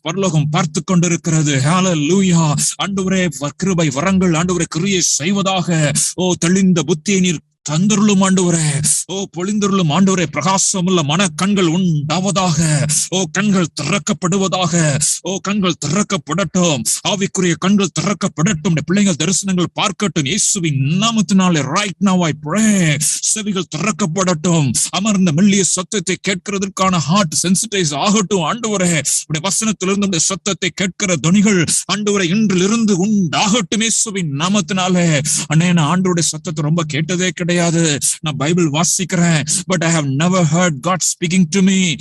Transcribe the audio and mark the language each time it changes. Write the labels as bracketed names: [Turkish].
[Tamil] பரலோகம் பார்த்து கொண்டிருக்கிறது. ஹல்லேலூயா. ஆண்டவரே, கிருபை வரங்கள் ஆண்டவரே கிரியை செய்வதாக. ஓ, தெளிந்த புத்தியை நீர் தந்தருளும் ஆண்டவரே. ஓ, பொழிந்தருளும் ஆண்டவரே. பிரகாசமுள்ள மன கண்கள் உண்டாவதாக. ஓ, கண்கள் திறக்கப்படுவதாக. ஓ, கண்கள் திறக்கப்படட்டும். ஆவிக்குரிய கண்கள் திறக்கப்படட்டும். பிள்ளைகள் தரிசனங்கள் பார்க்கட்டும். இயேசுவின் நாமத்தினாலே [English] right now I pray. [Tamil] செவிகள் திறக்கப்படட்டும். அமர்ந்த மெல்லிய சத்தத்தை கேட்கிறதற்கான ஹார்ட் சென்சிடைஸ் ஆகட்டும் ஆண்டவரே. உடைய வசனத்திலிருந்து உடைய சத்தத்தை கேட்கிற துணிகள் ஆண்டவரே இன்றிலிருந்து உண்டாகட்டும் இயேசுவின் நாமத்தினாலே. அண்ணே, நான் ஆண்டவருடைய சத்தத்தை ரொம்ப கேட்டதே கிடையாது. நான் பைபிள் வாசிக்கிறேன், [English] But I have never heard God speaking to me.